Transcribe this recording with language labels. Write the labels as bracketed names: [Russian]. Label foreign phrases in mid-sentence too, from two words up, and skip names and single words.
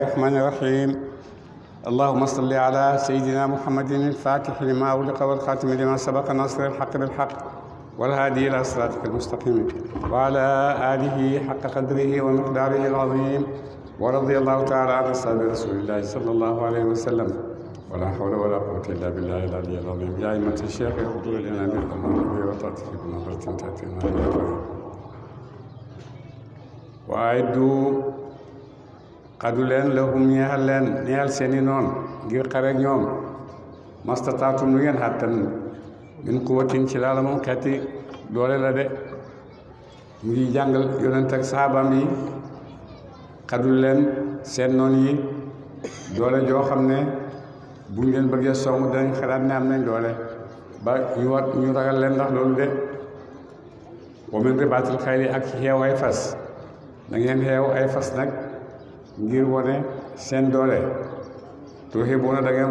[Arabic] الرحمن الرحيم اللهم صل على سيدنا محمد الفاتح لما أغلق والخاتم لما سبق ناصر الحق بالحق والهادي إلى صراطك المستقيم وعلى آله حق قدره ومقداره العظيم ورضي الله تعالى عن أصحاب رسول الله صلى الله عليه وسلم ولا حول ولا قوة إلا بالله العلي العظيم يا أئمة الشيخ احضروا لنا بالقمر وتأتي بنظرة تأتينا [Wolof] وأعدوا xadu leen lahum ñeexal leen ñeexal seeni noon ngir xare ñoom mastataatum lu ngeen xàttan [Arabic] من قوة [Wolof] ci laala moom xeeti doole la de mu ngi jàngal yonent ak saxaabam yi xadu leen seen noon yi doole joo xam ne buñ leen bëggee song danañ xalaat ne am nañ doole ba ñu ragal leen ndax loolu de [Arabic] ومن رباط الخيل [Wolof] ak xeew ay fas da ngeen xeew ay fas nag ngir wane seen doole tuuxibuuna da ngeen